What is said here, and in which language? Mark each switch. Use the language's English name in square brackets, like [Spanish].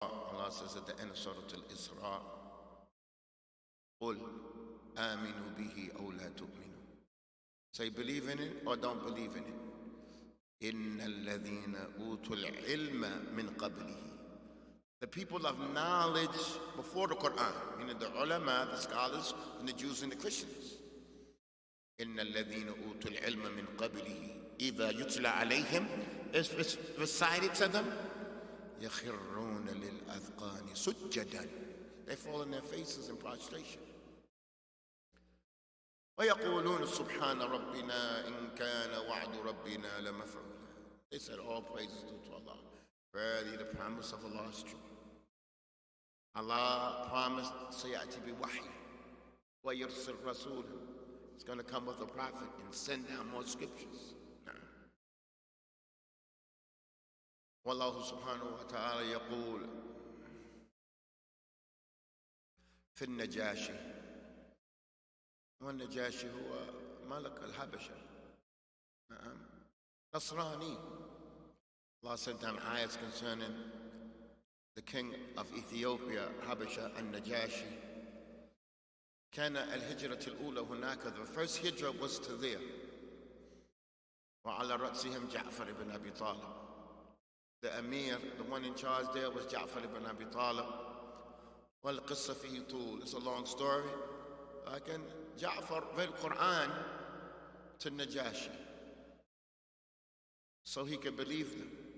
[English] Allah says at the end of Surah Al-Isra, [Arabic] قُلْ آمِنُوا بِهِ أَوْ لَا تُؤْمِنُوا. [English] Say believe in it or don't believe in it. [Arabic] إِنَّ الَّذِينَ أُوتُوا الْعِلْمَ مِنْ قَبْلِهِ. [English] The people of knowledge before the Quran, meaning the ulama, the scholars, and the Jews and the Christians. [Arabic] إِنَّ الَّذِينَ أُوتُوا الْعِلْمَ مِنْ قَبْلِهِ إِذَا يُتْلَى عَلَيْهِمْ, [English] is recited to them, [Arabic] يَخِرُّونَ لِلْأَذْقَانِ سُجَّدًا. [English] They fall on their faces in prostration. [Arabic] وَيَقُولُونَ سُبْحَانَ رَبِّنَا إِنْ كَانَ وَعْدُ رَبِّنَا لَمَفْعُولًا. [English] They said all praises due to Allah. Verily the promise of Allah is true. Allah promised [Arabic] سَيَأْتِ بِوَحْيٍ وَيُرْسِلْ رَسُولًا. [English] He's going to come with a prophet and send down more scriptures. [Arabic] والله سبحانه وتعالى يقول في النجاشي. والنجاشي هو ملك الحبشة، نصراني. [English] Allah sent down ayats concerning the king of Ethiopia, Habasha, النجاشي. [Arabic] كان الهجرة الأولى هناك. [English] The first hijrah was to there. [Arabic] وعلى رأسهم جعفر بن أبي طالب. [English] The Amir, the one in charge there, was Ja'far ibn Abi Talib. [Arabic] والقصة فيه طول. [English] It's a long story. لكن Ja'far read Quran to Najashi so he could believe them.